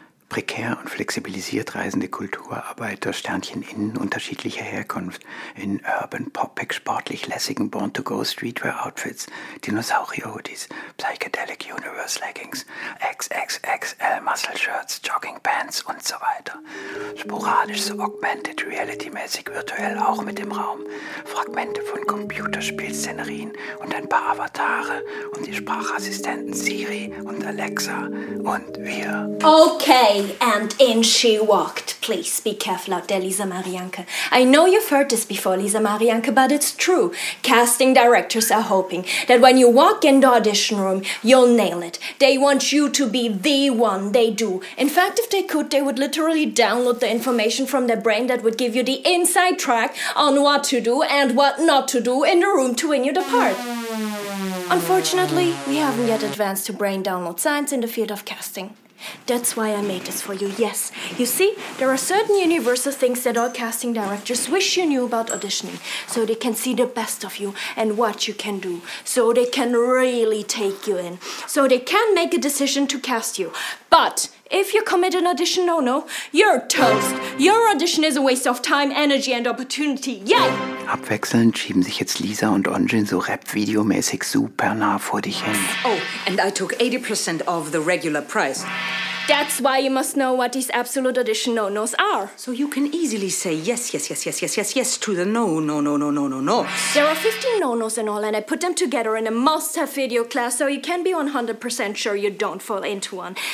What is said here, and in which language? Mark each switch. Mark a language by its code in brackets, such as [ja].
[de] Prekär und flexibilisiert reisende Kulturarbeiter, Sternchen innen unterschiedlicher Herkunft, in Urban Pop-Pack sportlich lässigen Born-to-Go-Streetwear-Outfits, Dinosaurier-Hoodies, Psychedelic Universe Leggings, XXXL Muscle Shirts, Jogging Pants und so weiter. Sporadisch so augmented reality-mäßig virtuell auch mit dem Raum. Fragmente von Computerspielszenerien und ein paar Avatare und die Sprachassistenten Siri und Alexa und wir. [en] Okay. Okay, and in she walked. Please be careful out there, Lisa Marianke. I know you've heard this before, Lisa Marianke, but it's true. Casting directors are hoping that when you walk in the audition room, you'll nail it. They want you to be the one. They do. In fact, if they could, they would literally download the information from their brain that would give you the inside track on what to do and what not to do in the room to win you the part. Unfortunately, we haven't yet advanced to brain download science in the field of casting. That's why I made this for you, yes. You see, there are certain universal things that all casting directors wish you knew about auditioning, so they can see the best of you and what you can do, so they can really take you in, so they can make a decision to cast you. But if you commit an audition no-no, you're toast. Your audition is a waste of time, energy and opportunity. Yay! [de] Abwechselnd schieben sich jetzt Lisa und Onjin so Rap-Video-mäßig super nah vor dich hin. [en] Oh, and I took 80% of the regular price. That's why you must know what these absolute audition no-nos are. So you can easily say yes, yes, yes, yes, yes, yes, yes to the no, no, no, no, no, no, no. There are 15 no-nos in all, and I put them together in a must-have video class, so you can be 100% sure you don't fall into one.